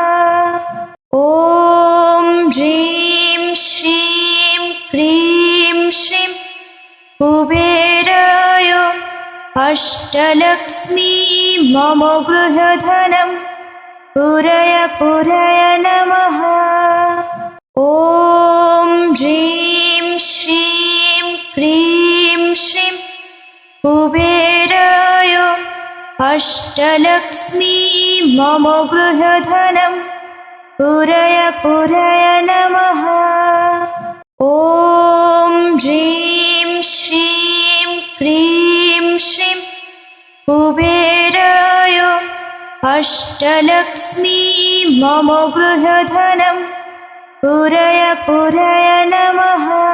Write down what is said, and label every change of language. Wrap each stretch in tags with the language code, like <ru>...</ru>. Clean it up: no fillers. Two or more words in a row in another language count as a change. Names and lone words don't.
<sa>ওম হ্রিম শ্রীম ক্রিম শ্রীম কুবেরায় অষ্টলক্ষ্মী মম গৃহধনম পুরয় পুরয় নমঃ। ওম হ্রিম শ্রীম कुबेराय अष्टलक्ष्मी मम गृहधनं पूरय पूरय नमः। ॐ ह्रीं श्रीं क्रीं श्रीं कुबेराय अष्टलक्ष्मी मम गृहधनं पूरय पूरय नमः।</sa>